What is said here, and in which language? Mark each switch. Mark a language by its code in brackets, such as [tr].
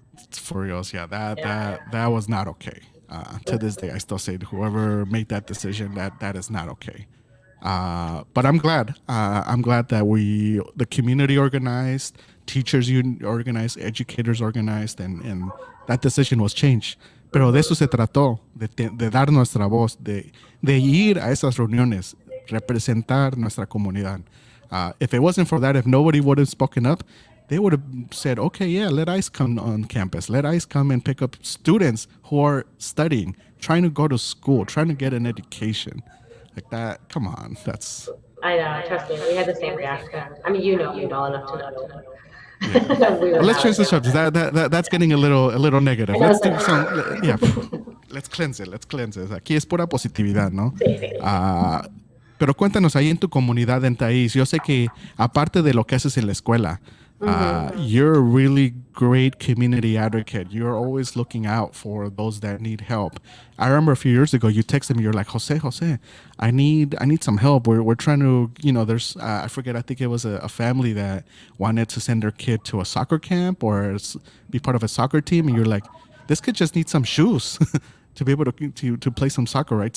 [en] For reals, yeah, that was not okay. To this day, I still say whoever made that decision, that is not okay. But I'm glad. I'm glad that the community organized, teachers union organized, educators organized, and that decision was changed. [es] Pero de eso se trató, de dar nuestra voz, de ir a esas reuniones, representar nuestra comunidad. [en] If it wasn't for that, if nobody would have spoken up, they would have said, okay, yeah, let ICE come on campus. Let ICE come and pick up students who are studying, trying to go to school, trying to get an education. Like that, come on, that's... I know, trust me, we had the same reaction. I mean, you know enough to know. Yeah. Let's change the subject. That's getting a little negative. Let's do some, yeah. Let's cleanse it. [es] Aquí es pura positividad, ¿no? Sí. Pero cuéntanos ahí en tu comunidad en Taís. Yo sé que aparte de lo que haces en la escuela, [en] You're a really great community advocate. You're always looking out for those that need help. I remember a few years ago, you texted me. You're like, Jose, I need some help. We're trying to, there's, I forget. I think it was a family that wanted to send their kid to a soccer camp or be part of a soccer team, and you're like, this kid just needs some shoes to be able to play some soccer, right?